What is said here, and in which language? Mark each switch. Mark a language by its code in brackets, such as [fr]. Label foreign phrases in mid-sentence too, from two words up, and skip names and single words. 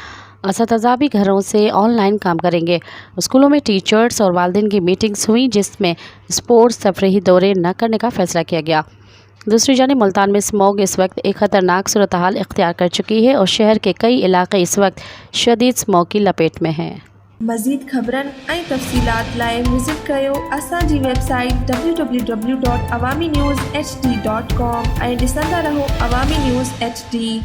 [ur] اساتذہ بھی گھروں سے آن لائن کام کریں گے۔ اسکولوں میں ٹیچرز اور والدین کی میٹنگز ہوئیں، جس میں اسپورٹس تفریحی دورے نہ کرنے کا فیصلہ کیا گیا۔ دوسری جانب ملتان میں اسموگ اس وقت ایک خطرناک صورتحال اختیار کر چکی ہے اور شہر کے کئی علاقے اس وقت شدید اسموگ کی لپیٹ میں ہیں۔ [sd] مزید خبرن ऐं तफ़सीलात लाइ विज़िट कयो असांजी वेबसाइट www.awamiNewsHD.com ऐं ॾिसंदा रहो अवामी न्यूज़ HD।